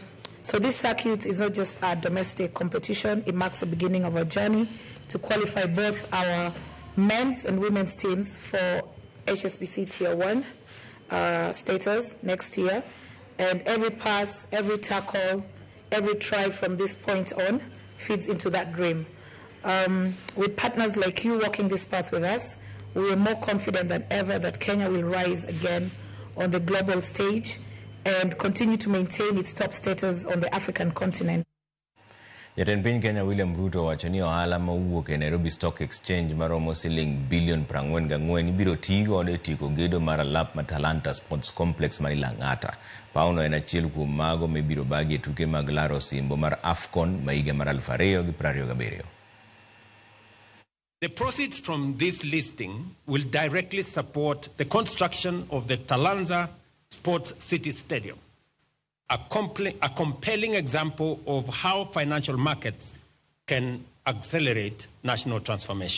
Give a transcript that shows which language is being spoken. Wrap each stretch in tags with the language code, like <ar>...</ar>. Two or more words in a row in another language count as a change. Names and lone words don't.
<en>So this circuit is not just a domestic competition, it marks the beginning of a journey to qualify both our men's and women's teams for HSBC Tier 1 status next year, and every pass, every tackle, every try from this point on feeds into that dream. With partners like you walking this path with us, we are more confident than ever that Kenya will rise again on the global stage and continue to maintain its top status on the African continent.</en> <luo>Jatend piny Kenya William Ruto wacho ni ohala mawuok e Nairobi Stock Exchange maromo $44 billion ibiro tigo e tieko gedo mar alap ma Talanta Sports Complex mar Lang'ata. Pauno en achiel kuom mago mibiro bagi e tuke mag laro simbo mar AFCON ma higa mar 2027.</luo> <en>The proceeds from this listing will directly support the construction of the Talanza Sports City Stadium, a compelling example of how financial markets can accelerate national transformation.</en>